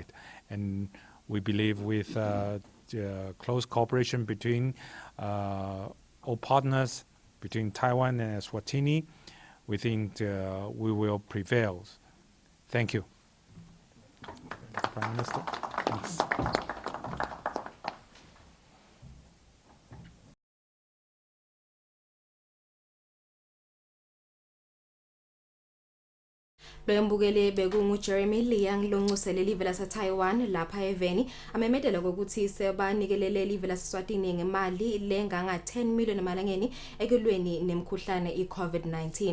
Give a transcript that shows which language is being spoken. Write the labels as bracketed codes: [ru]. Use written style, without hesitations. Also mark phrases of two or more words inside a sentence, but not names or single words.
[en] And we believe with close cooperation between all partners, between Taiwan and Eswatini, we think we will prevail. Thank you. Prime Minister. Thanks. [ss] Loyambukele bekungu Jeremy Liang lonxusele live lase Taiwan lapha eveni amemedela ukuthi sebanikelele live lase Eswatini ngemali lenganga 10 million emalangeni ekulweni nemkhuhlane iCovid-19.